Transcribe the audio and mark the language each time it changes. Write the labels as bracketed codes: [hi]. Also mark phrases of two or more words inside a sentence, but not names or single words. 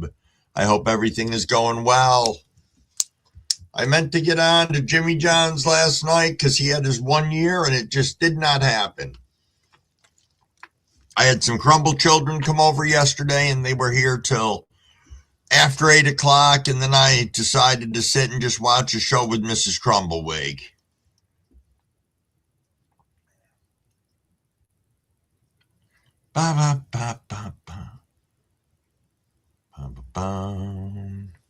[en] I hope everything is going well. I meant to get on to Jimmy John's last night because he had his 1 year and it just did not happen. I had some Crumble children come over yesterday and they were here till after 8 o'clock, and then I decided to sit and just watch a show with Mrs. Crumblewig. Ba ba ba ba ba. Ba ba ba.